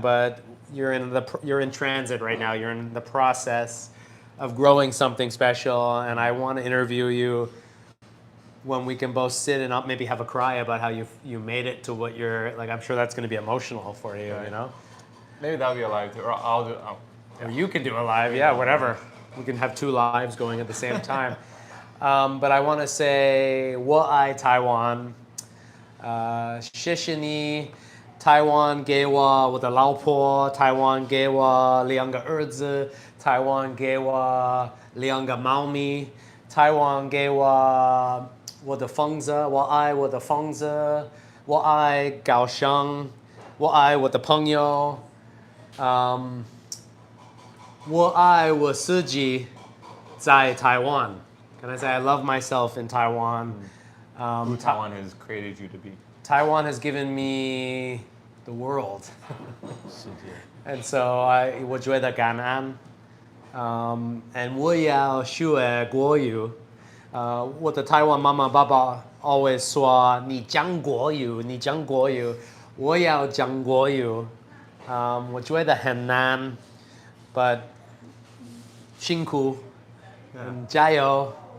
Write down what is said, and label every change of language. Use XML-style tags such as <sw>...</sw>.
<en>But you're in transit right now. You're in the process of growing something special, and I want to interview you when we can both sit and maybe have a cry about how you made it to what you're like. I'm sure that's going to be emotional for you, Right. you know. Maybe that'll be a live too, or I'll do. Or you can do a live, yeah, whatever. We can have 2 lives going at the same time. But I want to say,</en> <zh>我爱</zh> <en>Taiwan.</en> <zh>谢谢你 Taiwan 给我我的老婆 Taiwan 给我2个儿子 Taiwan 给我2个猫咪 Taiwan 给我我的房子我爱我的房子我爱高雄我爱我的朋友我爱我自己在 Taiwan.</zh> <en>Can I say I love myself in Taiwan? Who Taiwan has created you to be. Taiwan has given me the world.</en> <zh>世界.</zh> <en>And so</en> <zh>我觉得感恩 and 我要学国语我的台湾妈妈爸爸</zh> <en>always</en> <zh>说你讲国语你讲国语我要讲国语我觉得很难</zh> <en>but</en> <zh>辛苦 加油</zh>